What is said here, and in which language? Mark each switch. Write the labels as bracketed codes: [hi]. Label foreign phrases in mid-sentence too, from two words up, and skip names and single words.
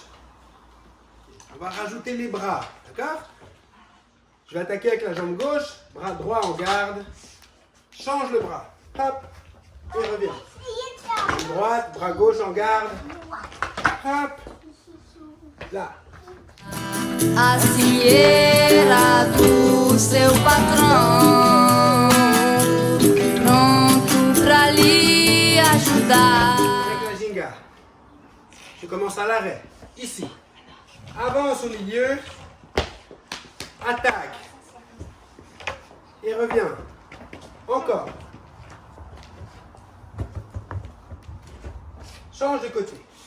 [fr] On va rajouter les bras, d'accord? Je vais attaquer avec la jambe gauche, bras droit en garde. Change le bras. Hop, et reviens. Jambe droite, bras gauche en garde. Hop, là. [pt] Assim era do seu patrão, pronto pra lhe ajudar. [fr] Avec la ginga. Je commence à l'arrêt. Ici. Avance au milieu. Attaque. Et reviens. Encore. Change de côté.